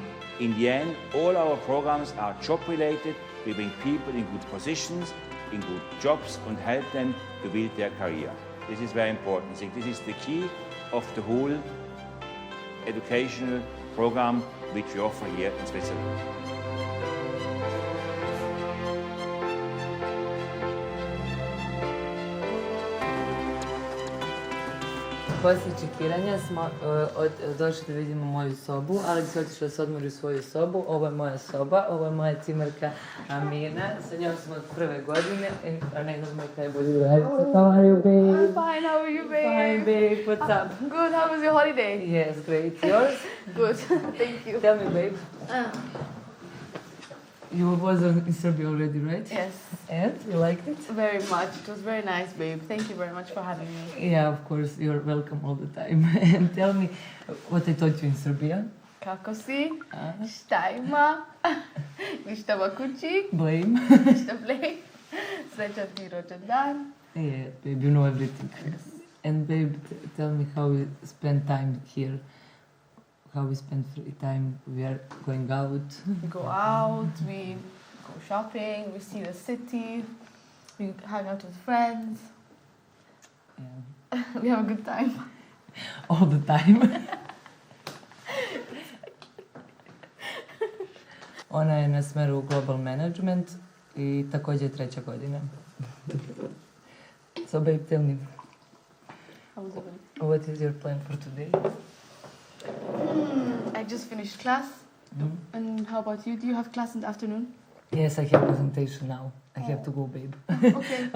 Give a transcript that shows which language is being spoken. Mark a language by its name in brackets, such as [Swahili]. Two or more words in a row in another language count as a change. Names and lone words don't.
[English] In the end, all our programs are job related. We bring people in good positions, in good jobs, and help them to build their career. This is very important. I think this is the key of the whole educational program which we offer here in Switzerland. [Bosnian] Poslije čekiranja smo došli da vidimo moju sobu. Alex je otišao da se odmori u svoju sobu. Ovo je moja soba, ovo je moja cimerka Amina. Sa njom smo od prve godine. A ne znam kaj bolje raditi. [English] How are you, babe? Fine, how are you, babe? Fine, babe. What's up? Good, how was your holiday? Yes, great. Yours? Good, thank you. Tell me, babe. You was in Serbia already, right? Yes, And you liked it? very much. It was very nice, babe. Thank you very much for having me. Yeah, of course. You're welcome all the time. And tell me what I taught you in Serbia. [Bosnian] Kako si? Šta ima? Ništa va kući? Blame. Ništa blej? Srećan ti rođendan. [English] Yeah, babe, you know everything. And babe, tell me how we spend time here. How we spend free time. We are going out. We go out, we go shopping, we see the city, we hang out with friends. Yeah. We have a good time. All the time. [Bosnian] Ona je na smeru Global Management i također je 3. godina. [English] So babe, tell me, How was it? what is your plan for today? I just finished class. And how about you? Do you have class in the afternoon? Yes, I have presentation now. I have to go, babe. Okay.